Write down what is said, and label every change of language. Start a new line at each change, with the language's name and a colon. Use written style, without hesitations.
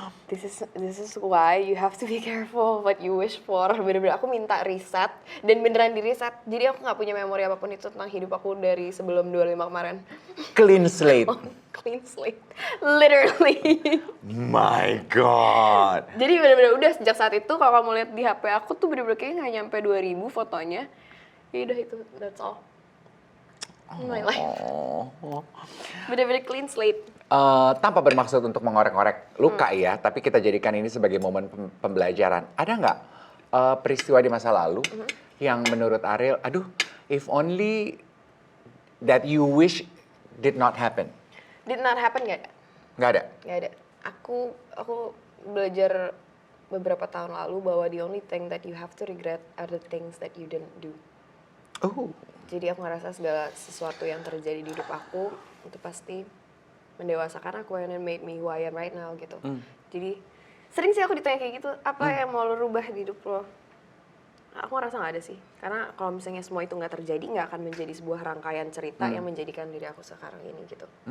English: Bener-bener, this is why you have to be careful what you wish for.
Indonesian: Bener-bener aku minta riset dan beneran di riset. Jadi aku nggak punya memori apapun itu tentang hidup aku dari sebelum 25 kemarin.
English: Clean slate. Clean slate, literally. My God.
Indonesian: Jadi bener-bener udah sejak saat itu kalau kamu lihat di HP aku tuh bener-bener kayaknya nggak nyampe 2000 fotonya. Ya udah itu,
English: that's all. My life. Bener-bener clean slate.
Indonesian: Tanpa bermaksud untuk mengorek-ngorek luka ya, tapi kita jadikan ini sebagai momen pembelajaran. Ada nggak peristiwa di masa lalu yang menurut Ariel, aduh,
English: if only that you wish did not happen? Did not happen
Indonesian: nggak ada? Nggak ada? Nggak ada. Aku belajar beberapa tahun lalu bahwa
English: the only thing that you have to regret are the things that you didn't do. Oh.
Indonesian: Jadi aku ngerasa segala sesuatu yang terjadi di hidup aku itu pasti mendewasakan aku
English: and it made me who I am right now
Indonesian: gitu. Jadi sering sih aku ditanya kayak gitu, apa yang mau lo rubah di hidup lo? Aku ngerasa nggak ada sih, karena kalau misalnya semua itu nggak terjadi, nggak akan menjadi sebuah rangkaian cerita yang menjadikan diri aku sekarang ini gitu.